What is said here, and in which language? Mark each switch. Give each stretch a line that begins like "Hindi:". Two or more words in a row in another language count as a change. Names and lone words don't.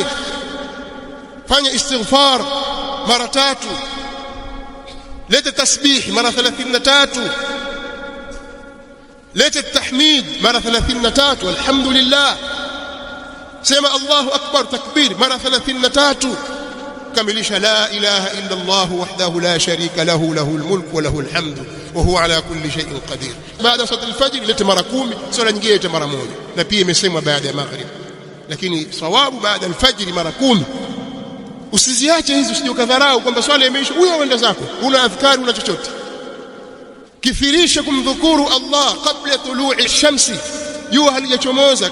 Swahili: Fanya istighfar mara 3, leta tasbih mara 33, leta tahmid mara 33, alhamdulillah. Sema
Arabic: الله أكبر,
Swahili: takbir mara 33. kamilisha
Arabic: لا إله إلا الله وحده لا شريك له له الملك وله الحمد وهو على كل شيء قدير.
Swahili: Baada ya
Arabic: صلاة الفجر
Swahili: leta mara 10, swala nyingine leta mara 1, na pia imesemwa baada ya maghrib, lakini sawabu baada al-fajr mara 10. Usiziache hizo, usije ukadharau kwamba swala imeisha huyo uende zako, una adhkari, una chochote. Kithirisha kumdhukuru Allah kabla
Arabic: طلوع الشمس,
Swahili: jua halijachomoza.